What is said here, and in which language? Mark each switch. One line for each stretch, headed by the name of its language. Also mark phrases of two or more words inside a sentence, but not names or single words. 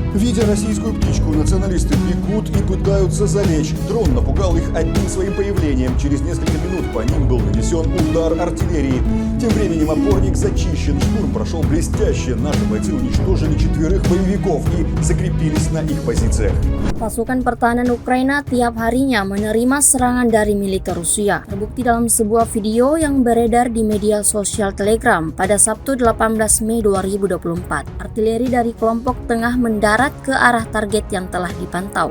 Russian: Видя российскую птичку, националисты бегут и пытаются залечь. Дрон напугал их одним своим появлением. Через несколько минут по ним был нанесен удар артиллерии. Тем временем опорник зачищен, штурм прошел блестяще. Наши бойцы уничтожили 4 боевиков и закрепились на их позициях.
Indonesian: Pasukan pertahanan Ukraina tiap harinya menerima serangan dari militer Rusia. Terbukti dalam sebuah video yang beredar di media sosial Telegram pada Sabtu 18 Mei 2024. Artileri dari kelompok tengah mendarat ke arah target yang telah dipantau.